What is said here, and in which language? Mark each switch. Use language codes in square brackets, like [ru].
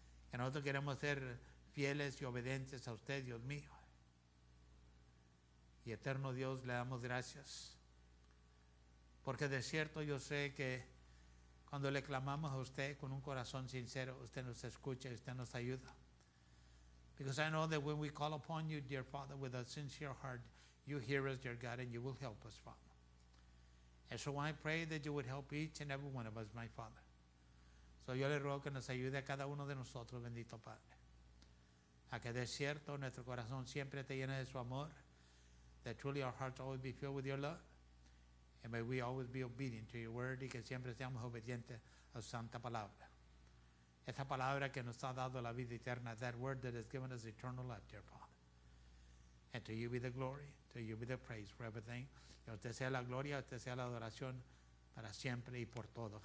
[es] Que nosotros queremos ser fieles y obedientes a usted, Dios mío. Y eterno Dios, le damos gracias. Porque de cierto yo sé que cuando le clamamos a usted con un corazón sincero, usted nos escucha y usted nos ayuda. [en] Because I know that when we call upon you, dear Father, with a sincere heart, you hear us, dear God, and you will help us, Father. And so I pray that you would help each and every one of us, my Father. [es] So yo le ruego que nos ayude a cada uno de nosotros, bendito Padre, a que de cierto nuestro corazón siempre te llene de su amor, that truly our hearts always be filled with your love, and may we always be obedient to your word, y que siempre seamos obedientes a su santa palabra. [en] Esta palabra que nos ha dado la vida eterna, that word that has given us eternal life, dear Father. And to you be the glory, to you be the praise for everything. [es] Que a usted sea la gloria, a usted sea la adoración para siempre y por todo.